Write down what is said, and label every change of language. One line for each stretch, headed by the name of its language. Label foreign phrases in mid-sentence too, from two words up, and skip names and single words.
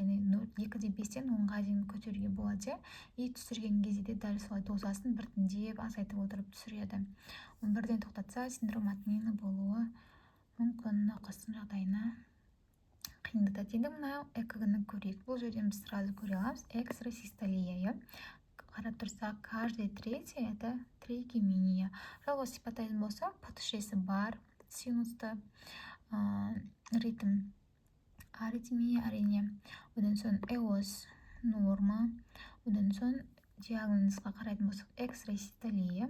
Kazakh: Яғни 2-5-тен 10-ға дейін көтеруге болады. И түсірген кезде де дәл солай дозасын біртіндеп азайтып отырып түсіреді. Оны бірден тоқтатса,
Russian: синдром отмены
Kazakh: болуы мүмкін, науқастың жағдайына қиындатады. Енді мына ЭКГ-ны көрейік. Бұл жерден біз сразу көре аламыз. Экстрасистолия. Қарап тұрсақ,
Russian: каждый третий это тригеминия.
Kazakh: Жалғыз сипаттайтын болса, ПТШ-сі бар, синусты, ритм аритмия әрине. Одан соң ЭОС норма. Одан соң диагнозға қарайтын болсақ, экстрасистолия.